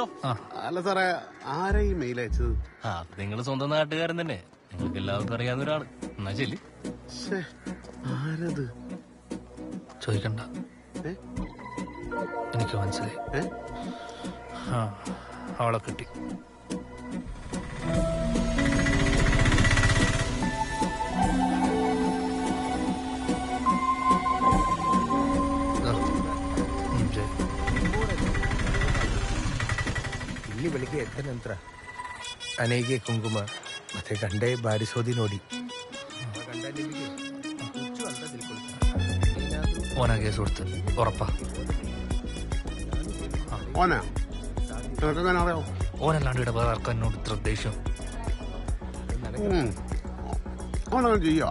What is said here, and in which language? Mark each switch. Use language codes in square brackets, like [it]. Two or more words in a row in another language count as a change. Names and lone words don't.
[ml] അല്ല സാറേ, ആരാ ഈ മെയിൽ അയച്ചത്? നിങ്ങൾ സ്വന്തം നാട്ടുകാരൻ തന്നെ, നിങ്ങൾക്ക് എല്ലാവർക്കും അറിയാവുന്ന ഒരാള്. എന്നാ ശരി. ആരത്? ചോദിക്കണ്ട, എനിക്ക് മനസ്സിലായി. അവളെ കിട്ടി. [kn] ಇಲ್ಲಿ ಬೆಳಿಗ್ಗೆ ಎದ್ದ ನಂತರ ಅನೆಗೆ ಕುಂಕುಮ ಮತ್ತೆ ಗಂಡೆ ಬಾರಿಸೋದಿ ನೋಡಿ [ml] ഓനാ കേസ് കൊടുത്ത് ഉറപ്പാ. ഓനാ? നിനക്കെങ്ങനെ അറിയാം? ഓനല്ലാണ്ട് ഇവിടെ വേറെ ആർക്കും എന്നോട് ഇത്ര ദേഷ്യം. ഓനങ്ങനെ ചെയ്യാ?